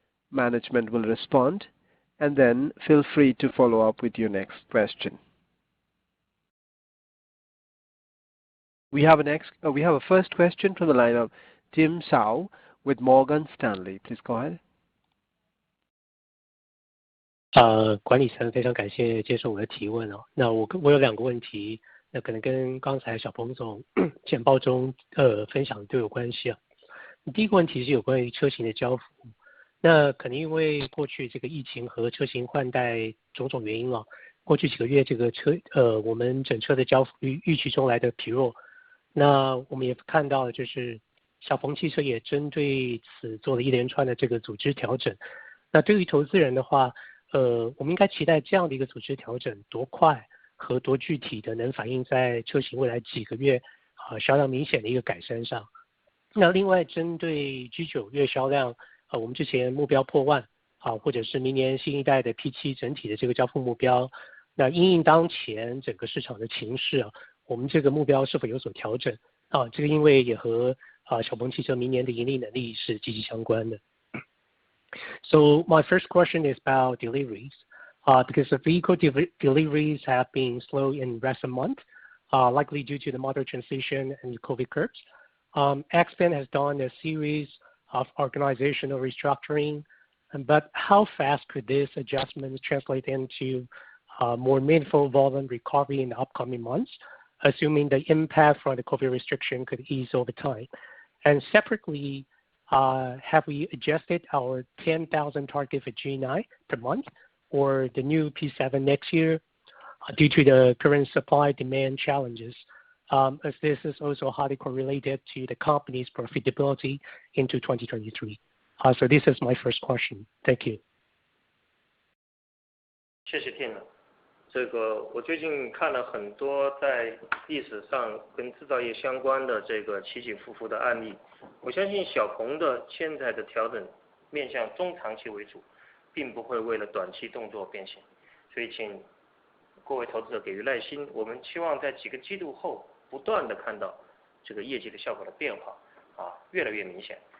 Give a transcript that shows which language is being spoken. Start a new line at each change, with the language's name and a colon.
English: Management will respond, and then feel free to follow up with your next question. We have a first question from the line of Tim Sao with Morgan Stanley. Please go ahead.
Chinese: 管理层非常感谢接受我的提问哦。那我有2个问题，那可能跟刚才小鹏总简报中分享都有关系啊。第一个问题是有关于车型的交付，那可能因为过去这个疫情和车型换代种种原因哦，过去几个月这个我们整车的交付预期中来的疲弱。那我们也看到就是小鹏汽车也针对此做了一连串的这个组织调整。那对于投资人的话，我们应该期待这样的一个组织调整多快和多具体的能反映在车型未来几个月销量明显的一个改善上。那另外针对 G9 月销量，我们之前目标破万或者是明年新一代的 P7 整体的这个交付目标，那因应当前整个市场的情势我们这个目标是否有所调整这个因为也和小鹏汽车明年的盈利能力是息息相关的。
English: So my first question is about deliveries, because the vehicle deliveries have been slow in recent months, likely due to the model transition and the COVID curbs. XPeng has done a series of organizational restructuring, but how fast could this adjustment translate into more meaningful volume recovery in the upcoming months, assuming the impact from the COVID restriction could ease over time? And separately, have we adjusted our 10,000 target for G9 per month or the new P7 next year due to the current supply-demand challenges, as this is also highly correlated to the company's profitability into 2023? So this is my first question. Thank you.
Chinese: 谢谢 Tim。这个我最近看了很多在历史上跟制造业相关的这个起起伏伏的案例，我相信小鹏的现在的调整面向中长期为主，并不会为了短期动作变形，所以请各位投资者给予耐心，我们期望在几个季度后不断的看到这个业绩的效果的变化越来越明显。